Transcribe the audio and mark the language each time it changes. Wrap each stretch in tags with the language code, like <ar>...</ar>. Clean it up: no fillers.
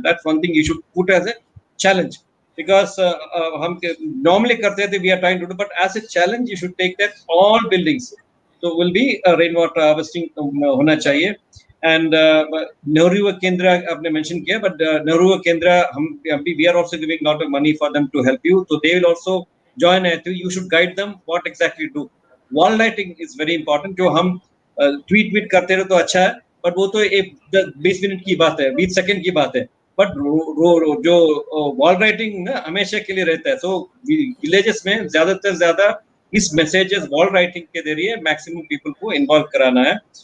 <en>that's one thing you should put as a challenge, because</en> <hi>हम normally करते थे,</hi> <en>we are trying to do, but as a challenge you should take that all buildings तो will be rain water harvesting</en> <hi>होना चाहिए।</hi> <en>and Nehru Yuva Kendra</en> <hi>आपने mention किया,</hi> <en>But Nehru Yuva Kendra हम we are also giving lot of money for them to help you, तो they will also join है, तो you should guide them what exactly to do. Wall writing is very important.</en> <hi>जो हम tweet करते रहे तो अच्छा है, but वो तो एक 20 मिनट की बात है, 20 सेकंड की बात है. बट जो वॉल राइटिंग ना हमेशा के लिए रहता है. सो विलेजेस में ज्यादा इस मैसेजेस वॉल राइटिंग के जरिए मैक्सिमम पीपल को इन्वॉल्व कराना है.</hi>